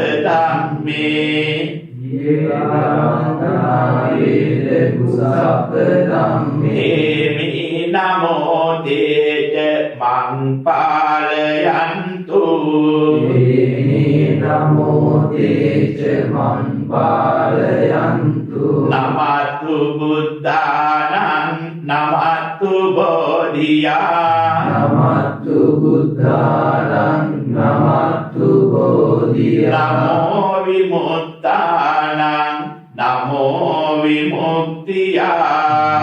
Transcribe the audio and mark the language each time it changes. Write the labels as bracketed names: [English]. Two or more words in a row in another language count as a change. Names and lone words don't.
[Pali] ධම්මේ යේ බ්‍රාහ්මනා වේද කුසබ්බ ධම්මේ මේ නමෝ තේජ මං පාලයන්තු නමෝ තේජ මං පාලයන්තු නමතු බුද්ධානං නමතු බෝධියා නමතු බුද්ධානං නමතු බෝධියා නමෝ විමුක්තානං නමෝ විමුක්තියා